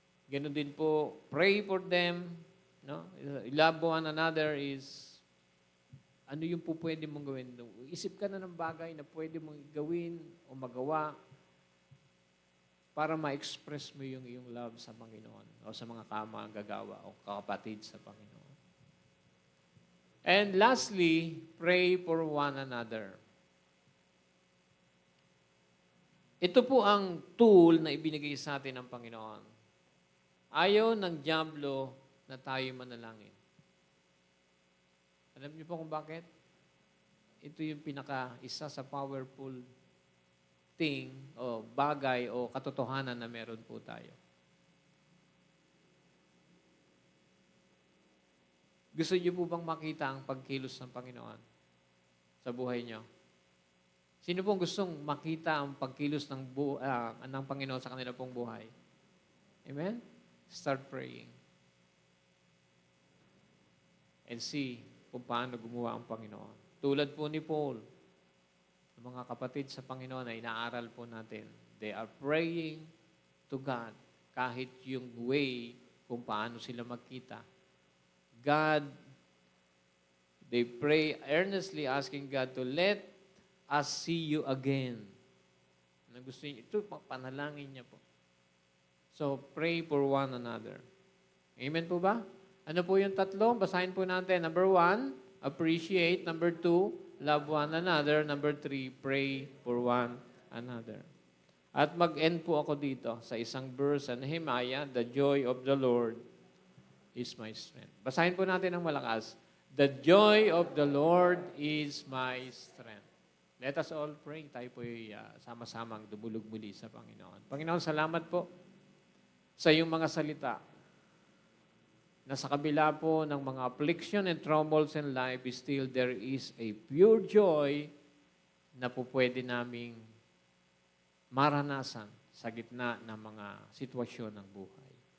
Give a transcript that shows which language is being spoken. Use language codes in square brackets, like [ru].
[tl] Ganon din po, pray for them. No? Love one another is, ano yung po pwede mong gawin? Isip ka na ng bagay na pwede mong gawin o magawa para ma-express mo yung iyong love sa Panginoon o sa mga gagawa o kapatid sa Panginoon. [en] And lastly, pray for one another. [tl] Ito po ang tool na ibinigay sa atin ng Panginoon. Ayaw ng dyablo na tayo manalangin. Alam niyo po kung bakit? Ito yung isa sa powerful thing o bagay o katotohanan na meron po tayo. Gusto niyo po bang makita ang pagkilos ng Panginoon sa buhay niyo? Sino pong gustong makita ang pagkilos ng Panginoon sa kanila pong buhay? Amen? Start praying. And see kung paano gumawa ang Panginoon. Tulad po ni Paul, ang mga kapatid sa Panginoon na inaaral po natin, they are praying to God kahit yung way kung paano sila magkita. [en] God, they pray earnestly asking God to let us see you again. [tl] Gusto niyo, ito, panalangin niya po. So, pray for one another. Amen po ba? Ano po yung tatlo? Basahin po natin. [en] Number one, appreciate. Number two, love one another. [tl] Number three, pray for one another. At mag-end po ako dito sa isang verse sa Nehemiah, the joy of the Lord is my strength. Basahin po natin ng malakas. The joy of the Lord is my strength. Let us all pray. Tayo po sama-samang dumulog muli sa Panginoon. Panginoon, salamat po sa iyong mga salita na sa kabila po ng mga affliction and troubles in life, still there is a pure joy na po pwede naming maranasan sa gitna ng mga sitwasyon ng buhay.